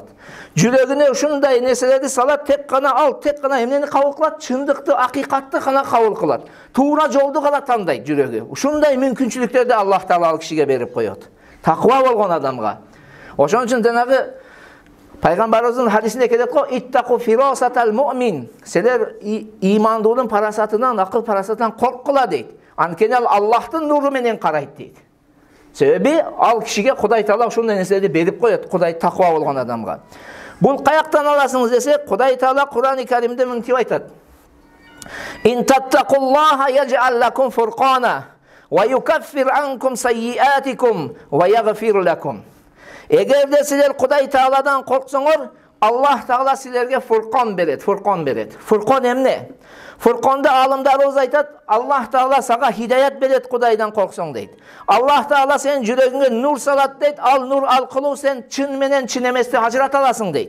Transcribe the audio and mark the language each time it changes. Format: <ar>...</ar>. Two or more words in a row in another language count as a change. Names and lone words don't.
<ky>Жүрөгүнө ушундай нерселерди салат, тек гана эмнени кабыл кылат? Чындыкты, акыйкатты гана кабыл кылат. Туура жолду гана тандайт жүрөгү. Ушундай мүмкүнчүлүктөрдү Аллах Таала ал кишиге берип коет. Таква болгон адамга. Ошон үчүн жанагы Пайгамбарыбыздын хадисинде келет го:</ky> <ar>"اتقوا فراسة المؤمن."</ar> <ky>Силер имандуулун парасатынан, акыл парасатынан корккула дейт. Анткени ал Аллахтын нуру менен карайт дейт. Себеби ал кишиге Кудай Таала ушундай нерселерди берип коет, Кудай таква болгон адамга. Бул каяктан аласыңыз десе, Кудай Таала Кур'ан-ы Каримде мынтип айтат:</ky> <ar>"إن تتقوا الله يجعل لكم فرقانا ويكفر عنكم سيئاتكم ويغفر لكم."</ar> <ky>Эгерде силер Кудай Тааладан корксоңор, Аллах Таала силерге фуркан берет, фуркан берет. Фуркан эмне? Фурканда алымдарыбыз айтат, Аллах Таала сага хидаят берет Кудайдан корксоң дейт. Аллах Таала сенин жүрөгүңө нур салат дейт, ал нур аркылуу сен чын менен чын эмести ажырата аласың дейт.</ky>